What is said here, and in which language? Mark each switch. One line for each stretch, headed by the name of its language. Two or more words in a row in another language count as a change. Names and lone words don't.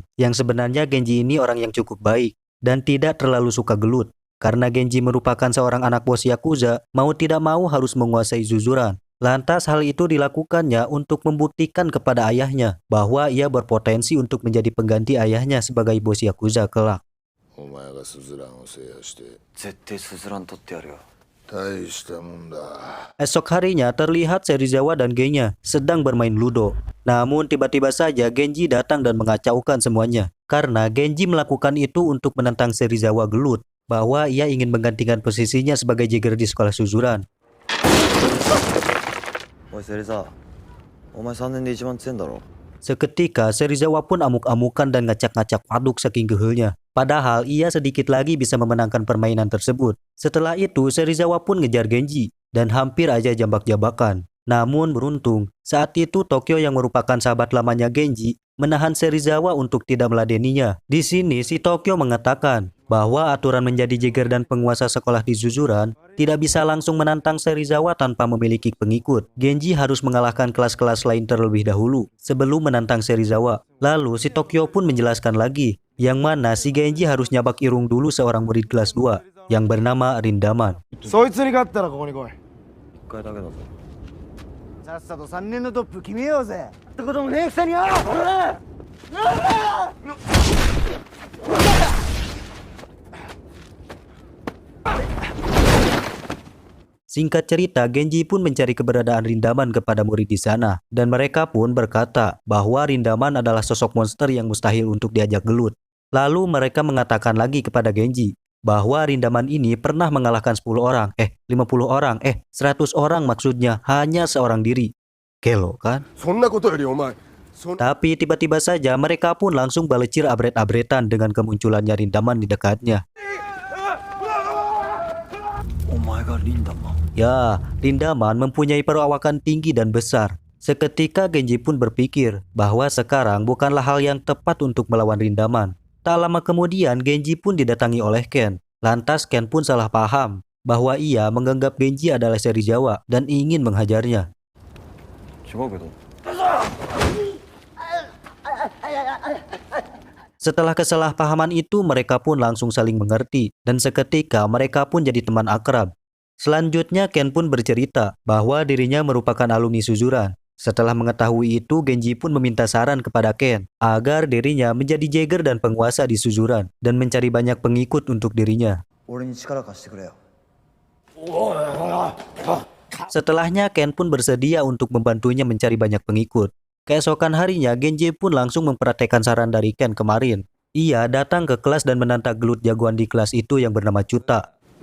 Indonesian: Yang sebenarnya Genji ini orang yang cukup baik dan tidak terlalu suka gelut. Karena Genji merupakan seorang anak bos Yakuza, mau tidak mau harus menguasai Suzuran. Lantas hal itu dilakukannya untuk membuktikan kepada ayahnya bahwa ia berpotensi untuk menjadi pengganti ayahnya sebagai bos Yakuza kelak.
Japanese: お前がスズランを制覇して絶対スズラン取ってやるよ。大したもんだ。
Indonesian: Esok harinya terlihat Serizawa dan gengnya sedang bermain ludo. Namun tiba-tiba saja Genji datang dan mengacaukan semuanya. Karena Genji melakukan itu untuk menentang Serizawa gelut bahwa ia ingin menggantikan posisinya sebagai jeger di sekolah Suzuran.
Japanese: おい芹沢、お前3年で一番強いんだろ。
Indonesian: Seketika Serizawa pun amuk-amukan dan ngacak-ngacak waduk saking gehelnya. Padahal ia sedikit lagi bisa memenangkan permainan tersebut. Setelah itu Serizawa pun ngejar Genji dan hampir aja jambak-jambakan. Namun beruntung, saat itu Tokyo yang merupakan sahabat lamanya Genji menahan Serizawa untuk tidak meladeninya. Di sini si Tokyo mengatakan bahwa aturan menjadi jeger dan penguasa sekolah di Suzuran tidak bisa langsung menantang Serizawa tanpa memiliki pengikut. Genji harus mengalahkan kelas-kelas lain terlebih dahulu sebelum menantang Serizawa. Lalu si Tokyo pun menjelaskan lagi yang mana si Genji harus
Sundanese: nyabak irung
Indonesian: dulu seorang murid kelas 2 yang bernama Rindaman.
Japanese: そいつに勝ったらここに来い。 1回だけだぞ。さっさと3年のトップ決めようぜ。ってこともねえくせによ。
Indonesian: Singkat cerita, Genji pun mencari keberadaan Rindaman kepada murid di sana. Dan mereka pun berkata bahwa Rindaman adalah sosok monster yang mustahil untuk diajak gelut. Lalu mereka mengatakan lagi kepada Genji bahwa Rindaman ini pernah mengalahkan 10 orang, 50 orang, 100 orang maksudnya hanya seorang diri. Gelo kan?
Japanese: そんなことよりお前、
Indonesian: Tapi tiba-tiba saja mereka pun langsung
Sundanese: balecir abret-abretan
Indonesian: dengan kemunculannya Rindaman di dekatnya.
Japanese: お前がリンダマン。
Indonesian: Ya, Rindaman mempunyai perawakan tinggi dan besar. Seketika Genji pun berpikir bahwa sekarang bukanlah hal yang tepat untuk melawan Rindaman. Tak lama kemudian Genji pun didatangi oleh Ken. Lantas Ken pun salah paham bahwa ia menganggap Genji adalah Serizawa dan ingin menghajarnya.
Japanese: 違うけど。
Indonesian: Setelah kesalahpahaman itu mereka pun langsung saling mengerti dan seketika mereka pun jadi teman akrab. Selanjutnya Ken pun bercerita bahwa dirinya merupakan alumni Suzuran. Setelah mengetahui itu Genji pun meminta saran kepada Ken agar dirinya menjadi jeger dan penguasa di Suzuran dan mencari banyak pengikut untuk dirinya.
Japanese: 俺に力貸してくれよ。
Indonesian: Setelahnya Ken pun bersedia untuk membantunya mencari banyak pengikut. Keesokan harinya Genji pun langsung mempraktekkan saran dari Ken kemarin. Ia datang ke kelas dan menantang gelut jagoan di kelas itu yang bernama Chuta.